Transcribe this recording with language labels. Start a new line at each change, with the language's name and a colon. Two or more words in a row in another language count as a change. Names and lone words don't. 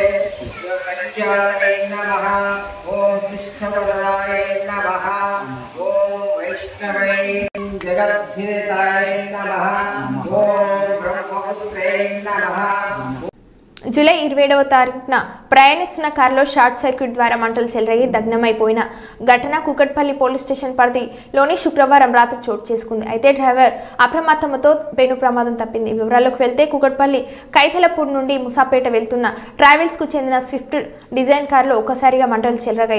Sanskrit: योगज्ञातये नमः ओम शिष्टवरदाय नमः ओम वैष्णवे जगद्धिताय नमः ओम ब्रह्मपुत्रे नमः।
Telugu: జూలై 27వ తారీఖున ప్రయాణిస్తున్న కారులో షార్ట్ సర్క్యూట్ ద్వారా మంటలు చెలరేగి దగ్నమైపోయిన ఘటన కూకట్పల్లి పోలీస్ స్టేషన్ పరిధిలోని శుక్రవారం రాత్రి చోటు చేసుకుంది. అయితే డ్రైవర్ అప్రమత్తమతో పెను ప్రమాదం తప్పింది. వివరాల్లోకి వెళ్తే కూకట్పల్లి కైతలపూర్ నుండి ముసాపేట వెళ్తున్న ట్రావెల్స్కు చెందిన స్విఫ్ట్ డిజైన్ కారులో ఒక్కసారిగా మంటలు చెలరగాయి.